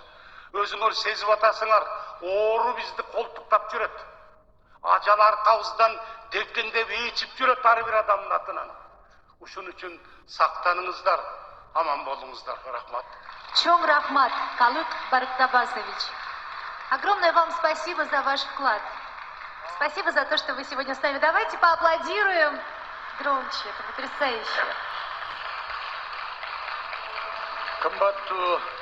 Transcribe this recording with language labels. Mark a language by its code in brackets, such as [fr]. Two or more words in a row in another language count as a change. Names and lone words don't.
[ky] Өзүңөр сезип атасыңар, оору бизди колтуктап жүрөт. Ажал аркабыздан делкендеп ээчип жүрөт ар бир адамдын атынан. Ушун үчүн сактаныңыздар, аман болуңуздар. Рахмат. Чоң рахмат, Калык Барыктабасович. [ru] Огромное вам спасибо за ваш вклад. Спасибо за то, что вы сегодня с нами. Давайте поаплодируем громче. Это потрясающе. [ky] Кымбаттуу